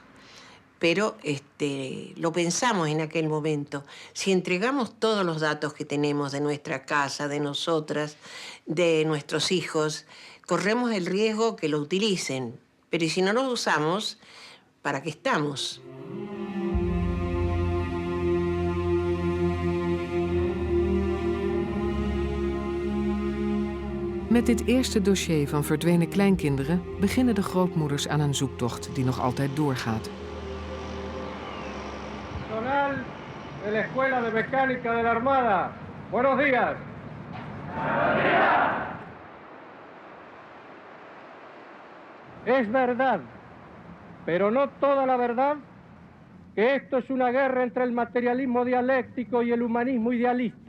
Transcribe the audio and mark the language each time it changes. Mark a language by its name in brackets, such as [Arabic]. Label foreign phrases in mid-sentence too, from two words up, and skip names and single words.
[Spanish] Pero lo pensamos en aquel momento. Si entregamos todos los datos que tenemos de nuestra casa, de nosotras, de nuestros hijos, corremos el riesgo que lo utilicen. Pero ¿y si no los usamos, para qué estamos? [Dutch] Met dit eerste dossier van verdwenen kleinkinderen beginnen de grootmoeders aan een zoektocht die nog altijd doorgaat. [Spanish] Personal de la Escuela de Mecánica de la Armada. Buenos días. Buenos días. Es verdad, pero no toda la verdad, que esto es una guerra entre el materialismo dialéctico y el humanismo idealista.